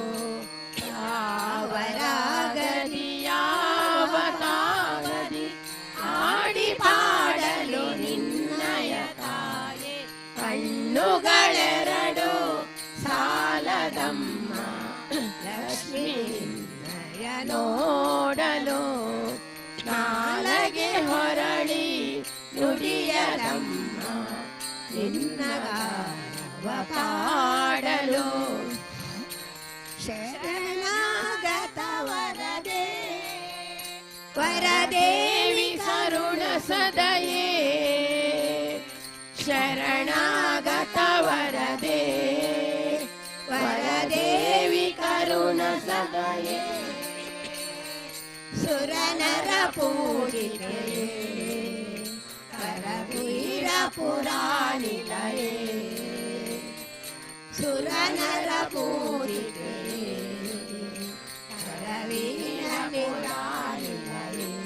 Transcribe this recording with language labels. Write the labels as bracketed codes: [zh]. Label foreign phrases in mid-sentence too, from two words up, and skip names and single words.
[kn] ಯಾವರಾಗದಿ ಯಾವ ಕಾಗದಿ ಆಡಿ ಪಾಡಲು ನಿನ್ನಯ ತಾಯೆ ಕಣ್ಣುಗಳೆರಡು ಸಾಲದಮ್ಮ ಲಕ್ಷ್ಮೀ ನೋಡಲು ನಾಲಗೆ ಹೊರಳಿ ನುಡಿಯದಮ್ಮ ನಿನ್ನ ಗಾನವ ಪಾಡಲು [sa] ಶರಣಾಗತ ವರದೆ ವರದೇವಿ ಕರುಣ ಸದಯೇ ಶರಣಾಗತ ವರದೆ ವರದೇವಿ ಕರುಣ ಸದಯೇ ಸುರನರ ಪೂಜಿತೆ ಕರವೀರ ಪುರಾಣಿಲಯೇ ಸುರನರ ಪೂಜಿತೆ ಕರವೀರ ಪುರಾಣಿಲಯೇ